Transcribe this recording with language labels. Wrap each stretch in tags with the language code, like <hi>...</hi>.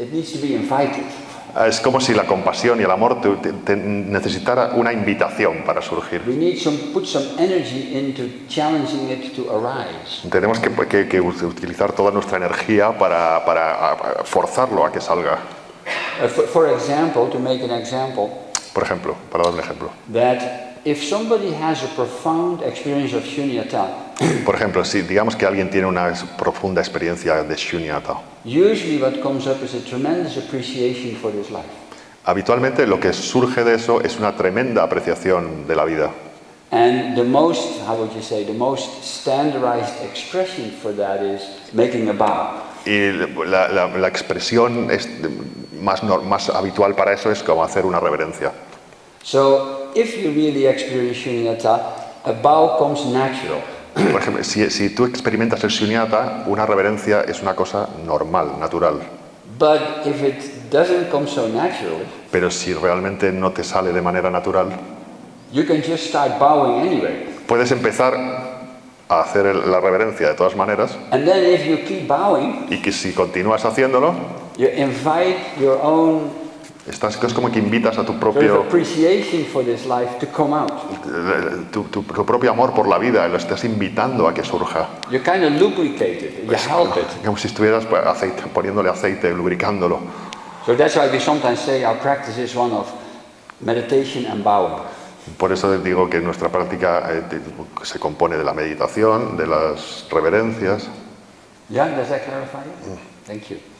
<en>It needs to be invited.</en> <es>es como si la compasión y el amor necesitara una invitación para surgir.</es> <en>We need put some energy into challenging it to arise.</en> <es>Tenemos que utilizar toda nuestra energía para forzarlo a que salga.</es> <en>For example, to make an example,</en> <es>Por ejemplo, para dar un ejemplo,</es> <en>that if somebody has a profound experience of Shunyata,</en> <es>Por ejemplo, si digamos que alguien tiene una profunda experiencia de Shunyata,</es> <en>usually what comes up is a tremendous appreciation for this life.</en> <es>habitualmente lo que surge de eso es una tremenda apreciación de la vida.</es> <en>And the most, how would you say, the most standardized expression for that is making a bow.</en> <es>Y la expresión más habitual para eso es como hacer una reverencia.</es> <en>So if you really experience Shunyata, a bow comes natural.</en> <es>Por ejemplo, si tú experimentas el Shunyata, una reverencia es una cosa normal, natural.</es> <en>But if it doesn't come so naturally,</en> <es>Pero si realmente no te sale de manera natural,</es> <en>you can just start bowing anyway.</en> <es>puedes empezar a hacer la reverencia de todas maneras,</es> <en>And then if you keep bowing,</en> <es>y que si continúas haciéndolo,</es> <en>you invite your own</en> <es>es como que invitas a tu</es> <en>sort of</en> <es>propio,</es> <en>appreciation for this life to come out.</en> <es>tu propio amor por la vida, lo estás invitando a que surja.</es> <en>You kind of lubricate it, you help it.</en> <es>Como si estuvieras poniéndole aceite, lubricándolo.</es> <en>So that's why we sometimes say our practice is one of meditation and bowing.</en> <es>Por eso digo que nuestra práctica se compone de la meditación, de las reverencias.</es> <en>Yeah, does that clarify it? Thank you.</en>